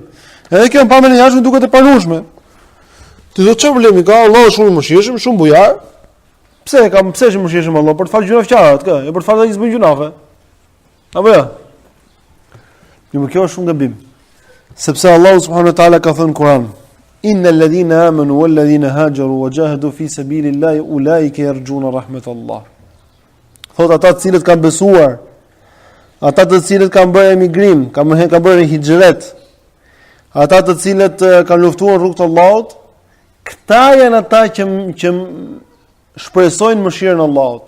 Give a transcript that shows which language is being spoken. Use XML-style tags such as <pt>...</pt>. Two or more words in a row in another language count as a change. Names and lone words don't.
<sq>Edhe kjo pamën e jashtëm duket e pranueshme. Ti do çfarë problemi ka? Allahu është shumë i mëshirshëm, shumë bujar. Pse është i mëshirshëm Allahu? Për të falë gjunafçarët, kë? E për të falë ata që bëjnë gjunafe. Apo jo? Jo, kjo është shumë gabim. Sepse Allahu</sq> <ar>سبحانه وتعالى</ar> <sq>ka thënë në Kur'an:</sq> <ar>"إن الذين آمنوا والذين هاجروا وجاهدوا في سبيل الله أولئك يرجون رحمة الله."</ar> <sq>Thotë ata të cilët kanë besuar, ata të cilët kanë bërë emigrim, kanë bërë hijret, ata të cilët kanë luftuar rrugt të Allahut, këta janë ata që shpresojnë mëshirën e Allahut.</sq>